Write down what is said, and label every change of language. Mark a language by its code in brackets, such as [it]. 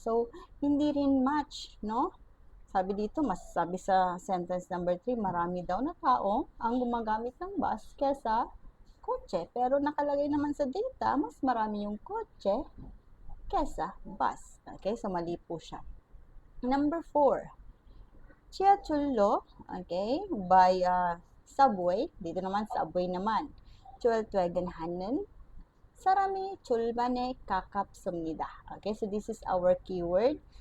[tl] So, hindi rin match, no? Sabi dito, sabi sa sentence number 3, marami daw na tao ang gumagamit ng bus kesa kotse. Pero nakalagay naman sa data, mas marami yung kotse kesa bus. Okay, so mali po siya. Number 4, 지하철로, okay, by subway. Dito naman, subway naman. [ko] 출퇴근하는 사람이 절반에 가깝습니다. [en] Okay, so this is our keyword.